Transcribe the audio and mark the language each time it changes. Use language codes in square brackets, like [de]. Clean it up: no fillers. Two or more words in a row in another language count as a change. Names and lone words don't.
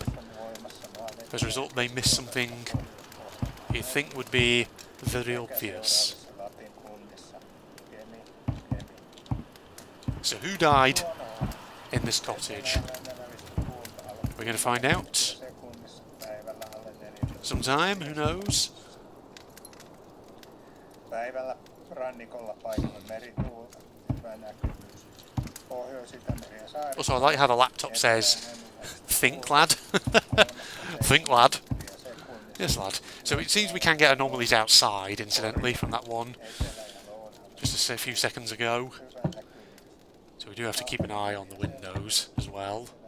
[en] As a result, they miss something you think would be very obvious. So who died in this cottage? We're going to find out. Sometime, who knows? [fi] Päivällä rannikolla paikoin merituulta, hyvä näkyvyys. Pohjois-Itämeri ja saari. [en] Also, I like how the laptop says, think lad. Think lad. Yes, lad. So it seems we can get anomalies outside, incidentally, from that one just a few seconds ago. So we do have to keep an eye on the windows as well.